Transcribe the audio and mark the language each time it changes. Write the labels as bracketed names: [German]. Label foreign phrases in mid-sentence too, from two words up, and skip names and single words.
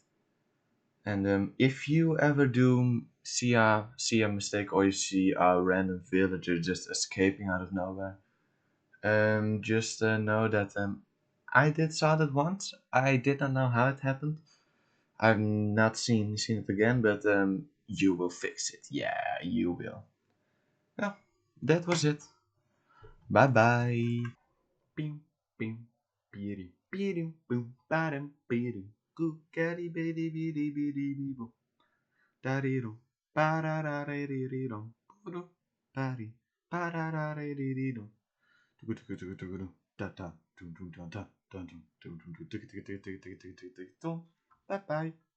[English] And if you ever do see a mistake or you see a random villager just escaping out of nowhere, just know that I did saw that once. I did not know how it happened. I've not seen it again, but you will fix it. Yeah, you will. Well, that was it. Bye bye. Bim, bim, bidi, bidim, boom, badum, bidim, goo, gaddy, biddy, biddy, biddy, biddy, boom, daddy, dum, ba da da da dee dum, dum, daddy, ba da da da dee dum, da da, dum, dum, da da, dum, dum, dum, dum, dum, dum, dum, dum, dum, dum, dum. Bye bye.